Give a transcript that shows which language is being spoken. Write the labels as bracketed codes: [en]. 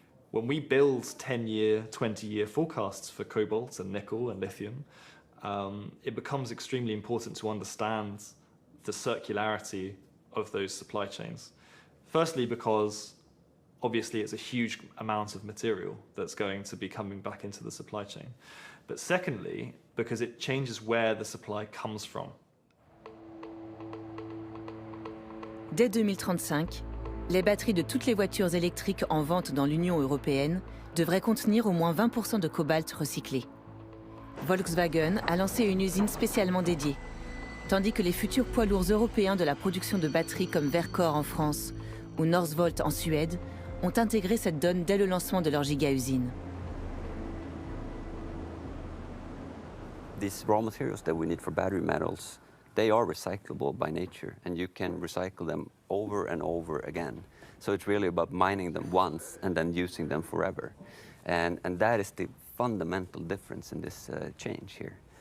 [en] When we build 10-year, 20-year forecasts for cobalt and nickel and lithium, it becomes extremely important to understand the circularity of those supply chains. Firstly, because obviously it's a huge amount of material that's going to be coming back into the supply chain. But secondly, because it changes where the supply comes from. [fr] Dès 2035, les batteries de toutes les voitures électriques en vente dans l'Union européenne devraient contenir au moins 20% de cobalt recyclé. Volkswagen a lancé une usine spécialement dédiée, tandis que les futurs poids lourds européens de la production de batteries comme Verkor en France ou Northvolt en Suède ont intégré cette donne dès le lancement de leur giga-usine. [en] These raw materials that we need for battery metals, they are recyclable by nature, and you can recycle them over and over again. So it's really about mining them once and then using them forever. And that is the fundamental difference in this change here.